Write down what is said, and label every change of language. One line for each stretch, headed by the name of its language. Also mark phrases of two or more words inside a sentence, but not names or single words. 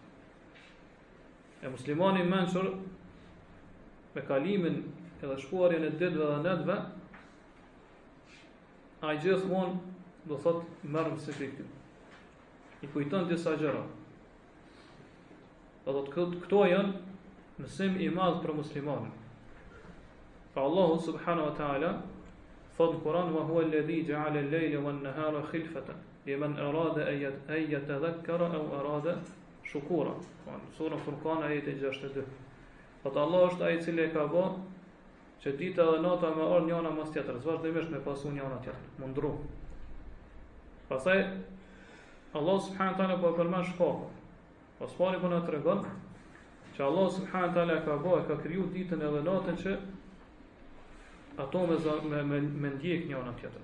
Albanian: E muslimani I mençur me kalimin edhe shkuarjen e ditëve dhe natëve, ai gjithmonë do thotë merr mësim I kujton disa gjëra. Do thotë këto janë mësim i madh për muslimanin. Fa Allahu
Arabic: سبحانه وتعالى
Albanian: thot në Kur'an:
Arabic: "وهو الذي جعل الليل والنهار خلفة لمن أراد أن يذكر أو أراد شكورا."
Albanian: Sura Furqan ajeti 62. Thot Allah është ai i cili ka bë që dita dhe nata me orë njëna mas tjetrës, vazhdimisht me pasu njëna tjetër, mundru. Pastaj Allah
Arabic: سبحانه وتعالى
Albanian: po përmend shkakun. Pas pari po na tregon që Allah
Arabic: سبحانه وتعالى
Albanian: ka kriju ditën edhe natën që ato me ndjek njëna tjetrën.